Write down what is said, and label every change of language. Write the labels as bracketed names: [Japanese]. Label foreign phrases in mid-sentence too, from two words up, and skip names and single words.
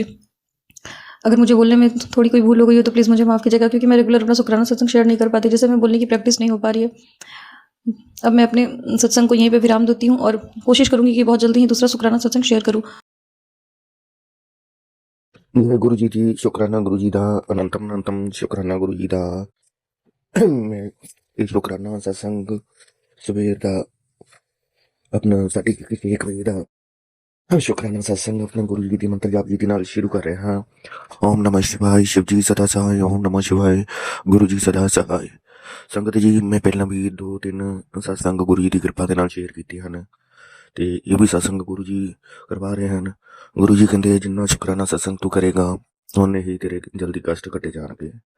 [Hindi] अगर मुझे बोलने में थोड़ी कोई भूल हो गई हो तो प्लीज़ मुझे माफ़ कीजिएगा क्योंकि मैं रेगुलर अपना शुक्राना सत्संग शेयर नहीं कर पाती, जैसे मैं बोलने की प्रैक्टिस नहीं हो पा रही है। अब मैं अपने सत्संग को यहीं पे विराम देती हूँ और कोशिश करूंगी कि बहुत जल्दी ही दूसरा शुक्राना सत्संग शेयर करूँ। [Punjabi] ਗੁਰੂ ਜੀ ਸ਼ੁਕਰਾਨਾ ਗੁਰੂ ਜੀ ਦਾ ਅਨੰਤਮ ਅਨੰਤਮ ਸ਼ੁਕਰਾਨਾ ਗੁਰੂ ਜੀ ਦਾ ਮੈਂ ਇਹ ਸ਼ੁਕਰਾਨਾ ਸਤਸੰਗ ਸਵੇਰ ਦਾ ਆਪਣਾ 1:30 ਵਜੇ ਦਾ ਸ਼ੁਕਰਾਨਾ ਸਤਸੰਗ ਆਪਣੇ ਗੁਰੂ ਜੀ ਦੀ ਮੰਤਰ ਜਾਪ ਜੀ ਦੇ ਨਾਲ ਸ਼ੁਰੂ ਕਰ ਰਿਹਾ ਹਾਂ। ਓਮ ਨਮः ਸ਼ਿਵਾਏ ਸ਼ਿਵ ਜੀ ਸਦਾ ਸਹਾਇ ਓਮ ਨਮः शिवाय ਗੁਰੂ ਜੀ ਸਦਾ ਸਹਾय। ਸੰਗਤ ਜੀ, ਮੈਂ ਪਹਿਲਾਂ ਵੀ 2-3 ਸਤਸੰਗ ਗੁਰੂ ਜੀ ਦੀ ਕਿਰਪਾ ਦੇ ਨਾਲ ਸ਼ੇਅਰ ਕੀਤੇ ਹਨ ਤੇ ਇਹ ਵੀ ਸਤਸੰਗ ਗੁਰੂ ਜੀ ਕਰਵਾ ਰਹੇ ਹਨ। ਗੁਰੂ ਜੀ ਕਹਿੰਦੇ ਜਿੰਨਾ ਸ਼ੁਕਰਾਨਾ ਸਤਸੰਗ ਤੂੰ ਕਰੇਗਾ ਉਹਨੇ ਹੀ ਤੇਰੇ ਜਲਦੀ ਕਸ਼ਟ ਕੱਟੇ ਜਾਣਗੇ।